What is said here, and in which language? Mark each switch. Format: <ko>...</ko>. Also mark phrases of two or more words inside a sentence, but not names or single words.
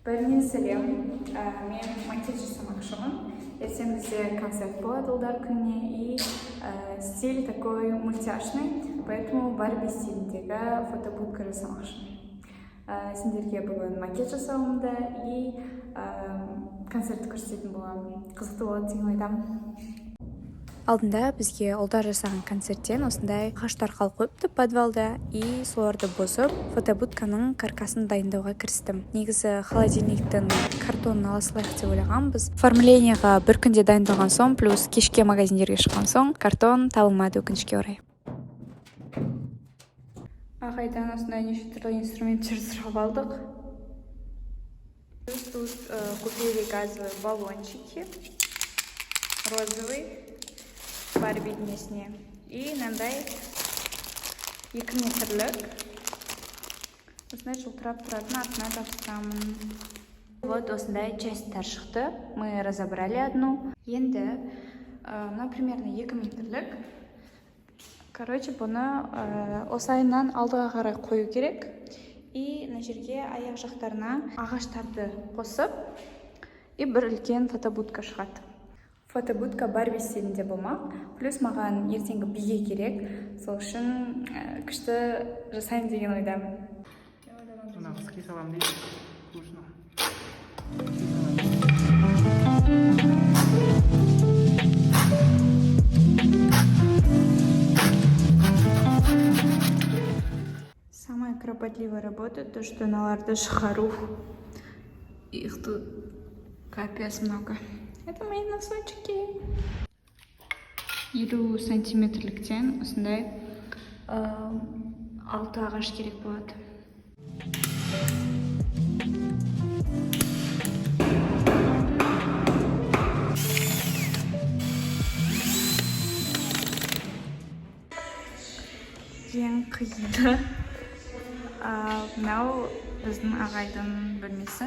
<kk>Бәріне сәлем, мен макияж жасамақшымын. Ертең бізде концерт болады ұлдар күніне,</kk> <ru>и стиль такой мультяшный, поэтому</ru> <kk>Барби стиліндегі фотобудка жасамақшымын. Сендерге бүгін макияж жасауымды и концертті көрсететін боламын. Қызықты болады деген ойдамын. Алдында бізге ұлдар жасаған концерттен осындай ағаштар қалып қойыпты подвалда, и соларды бұзып фотобудканың каркасын дайындауға кірістім. Негізі холодильниктің картонын ала салайық деп ойлағанбыз. Оформлениеға бір күнде дайындалған соң, плюс кешке магазиндерге шыққан соң картон табылмады, өкінішке орай. Ағайдан осындай неше түрлі инструменттер сұрап алдық.</kk> <ru>Тут купили газовые баллончики, розовый,</ru> <kk>Барби дүниесіне, и мынандай 2 метрлік осындай жылтырап тұратын артына жабыстырамын. Вот осындай частьтар шықты,</kk> <ru>мы разобрали одну.</ru> <kk>Енді примерно 2 метрлік. Короче, бұны осайынан алдыға қарай қою керек. И мына жерге аяқ жақтарына ағаштарды қосып, и бір үлкен фотобудка шығады. Фотобудка Барби стилінде болмақ. Плюс маған ертеңгі биге керек. Сол үшін күшті жасайын деген ойдамын. Ски салам дейді.</kk> <ru>Вкусно. Самая кропотливая работа, то, что</ru> <kk>аналарды шығару.</kk> <ru>Их тут капец много. Это мои носочки.</ru> <kk>50 сантиметрліктен осындай 6 ағаш керек болады. Ең қиыны мынау біздің ағайдың бөлмесі.</kk>